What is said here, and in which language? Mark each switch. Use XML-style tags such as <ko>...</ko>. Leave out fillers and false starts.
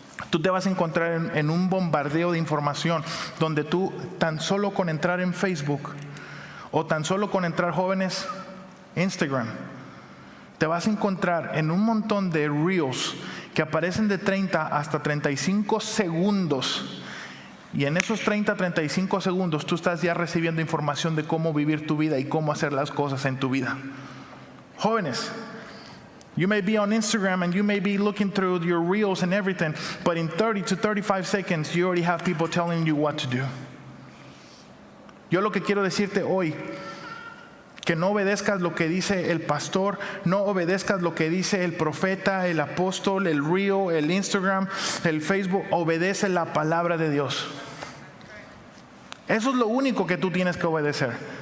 <es>Tú te vas a encontrar en un bombardeo de información donde tú tan solo con entrar en Facebook o tan solo con entrar, jóvenes, Instagram, te vas a encontrar en un montón de reels que aparecen de 30 hasta 35 segundos. Y en esos 30, 35 segundos tú estás ya recibiendo información de cómo vivir tu vida y cómo hacer las cosas en tu vida.</es> <en>Jóvenes, you may be on Instagram and you may be looking through your reels and everything, but in 30 to 35 seconds you already have people telling you what to do.</en> <es>Yo lo que quiero decirte hoy, que no obedezcas lo que dice el pastor, no obedezcas lo que dice el profeta, el apóstol, el reel, el Instagram, el Facebook. Obedece la palabra de Dios. Eso es lo único que tú tienes que obedecer.</es>